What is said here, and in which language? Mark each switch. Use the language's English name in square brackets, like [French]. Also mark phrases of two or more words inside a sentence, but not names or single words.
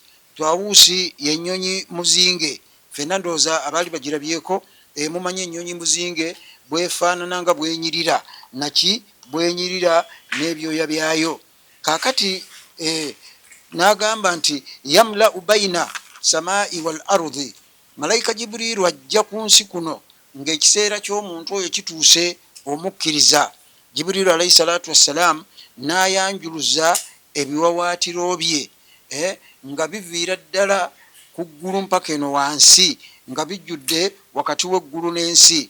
[Ganda] Tawusi yenyonyi muzinge, fenna ndooza abaali bagirabyeko mumanyi enyonyi muzinge bwefaanana nga bwenyirira naki bwenyirira n'ebyoya byayo. Kakati n'agamba nti [Arabic] يملأ بين السماء والأرض, [Ganda] malayika Jibriru ajja ku nsi kuno ngaekiseera ky'omuntu oyo kituuse omukkiriza. Jibriru [Arabic] عليه الصلاة والسلام [Ganda] n'ayanjuluza ebiwawaatiro bye nga biviira ddala ku ggulu mpaka eno wansi nga bijjudde wakati w'eggulu n'ensi.